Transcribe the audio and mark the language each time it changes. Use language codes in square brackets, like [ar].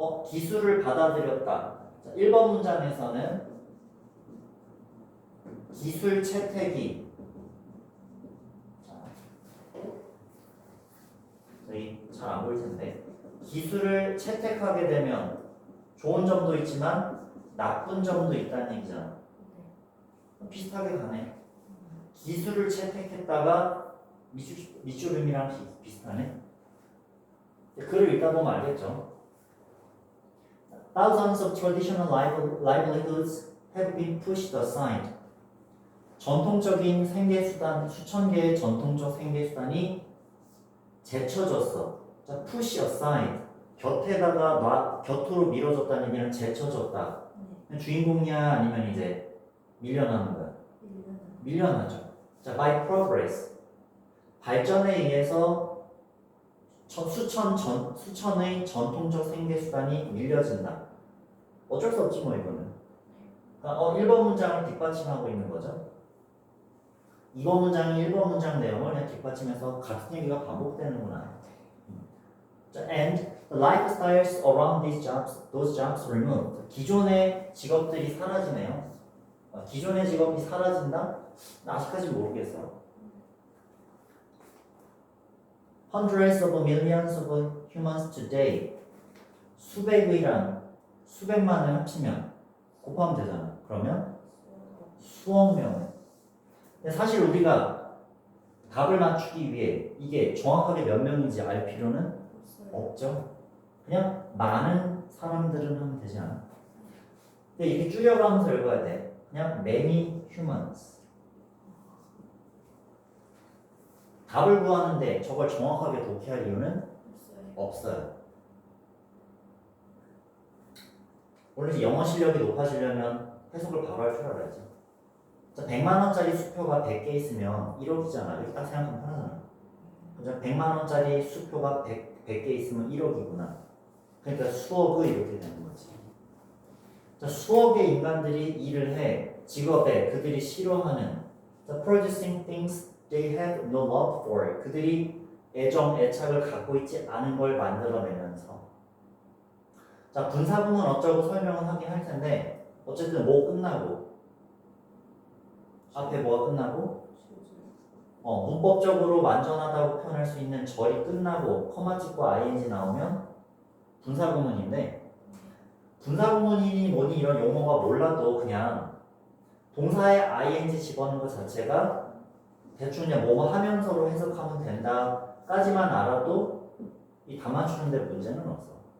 [ko] 기술을 받아들였다. 자, 1번 문장에서는 기술 채택이 여기 잘 안 보일 텐데 기술을 채택하게 되면 좋은 점도 있지만 나쁜 점도 있다는 얘기잖아. 비슷하게 가네. 기술을 채택했다가 밑줄음이랑 비슷하네. 글을 읽다 보면 알겠죠. [en] Thousands of traditional livelihoods have been pushed aside. [ko] 전통적인 생계수단, 수천 개의 전통적 생계수단이 제쳐졌어. [en] 자, push aside. [ko] 곁으로 밀어줬다는 얘기는 제쳐졌다. 주인공이야 아니면 이제 밀려나는 거야? 밀려나죠. 자, by progress. 발전에 의해서 수천의 전통적 생계수단이 밀려진다. 어쩔 수 없지 뭐 이거는. 그러니까 1번 문장을 뒷받침하고 있는 거죠. 2번 문장이 1번 문장 내용을 그냥 뒷받침해서 같은 얘기가 반복되는구나. [en] 자, and the lifestyles around those jobs removed. [ko] 기존의 직업들이 사라지네요. 기존의 직업이 사라진다? 나 아직까지 모르겠어. [en] Hundreds of millions of humans today. [ko] 수백이랑 수백만을 합치면 곱하면 되잖아. 그러면 수억 명. 근데 사실 우리가 답을 맞추기 위해 이게 정확하게 몇 명인지 알 필요는 없죠. 그냥 많은 사람들은 하면 되지 않아? 근데 이렇게 줄여가면서 읽어야 돼. [en] 그냥 many humans. [ko] 답을 구하는데 저걸 정확하게 독해할 이유는 없어요. 원래 영어 실력이 높아지려면 해석을 바로 할 줄 알아야지. 100만 원짜리 수표가 100개 있으면 1억이잖아. 이렇게 딱 생각하면 편하잖아. 그죠? 100만 원짜리 수표가 100개 있으면 1억이구나. 그러니까 수억의 이렇게 되는 거지. 자, 수억의 인간들이 일을 해. [en] 직업에 그들이 싫어하는 producing things they have no love for. [ko] 그들이 애착을 갖고 있지 않은 걸 만들어내면서. 자, 분사구문 어쩌고 설명은 하긴 할 텐데 어쨌든 뭐 끝나고 앞에 뭐가 끝나고 문법적으로 완전하다고 표현할 수 있는 절이 끝나고 커마 찍고 ing 나오면 분사구문인데 분사구문이니 뭐니 이런 용어가 몰라도 그냥 동사에 ing 집어넣는 것 자체가 대충 그냥 뭐뭐 하면서로 해석하면 된다까지만 알아도 이 다 맞추는데 문제는 없어.